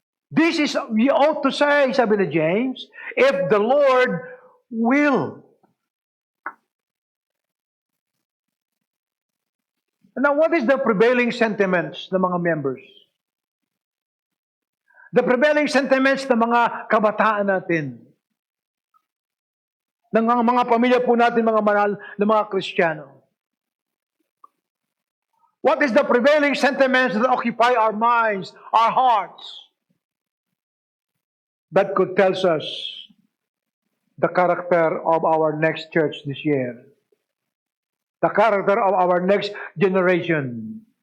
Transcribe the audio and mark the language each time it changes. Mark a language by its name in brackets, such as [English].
[English] This is, we ought to say, [Filipino] sabi ni James, [English] if the Lord will. Now, what is the prevailing sentiments [Filipino] ng mga [English] members? The prevailing sentiments [Filipino] ng mga kabataan natin, ng mga pamilya po natin, mga manal ng mga Kristiyano. [English] What is the prevailing sentiments that occupy our minds, our hearts? That could tell us the character of our next church this year. The character of our next generation.